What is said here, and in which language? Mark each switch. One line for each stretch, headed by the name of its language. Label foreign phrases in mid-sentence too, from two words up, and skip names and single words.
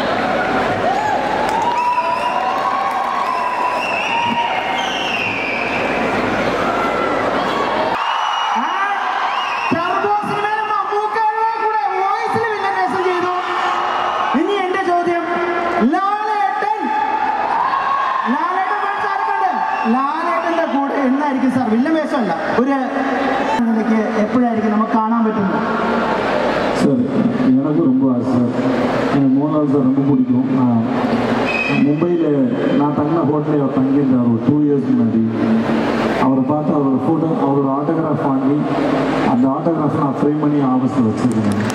Malayalam: ഇനി എന്റെ ചോദ്യം, ലാലേട്ടന്റെ കൂടെ എന്നായിരിക്കും സാർ വില്ലൻ വേഷമല്ല ഒരു എപ്പോഴായിരിക്കും നമുക്ക് കാണാൻ പറ്റുന്നത്?
Tamil: சார் எனக்கு ரொம்ப ஆசை சார். எனக்கு மோகன்லால் சார் ரொம்ப பிடிக்கும். மும்பையில் நான் தங்கின ஹோட்டலில் அவர் தங்கியிருந்தார் ஒரு 2 இயர்ஸ் முன்னாடி. அவரை பார்த்து அவரோட ஃபோட்டோ, அவரோட ஆட்டோகிராஃப் வாங்கி அந்த ஆட்டோகிராஃப் நான் ஃப்ரேம் பண்ணி ஆஃபீஸில் வச்சுருக்கேன்.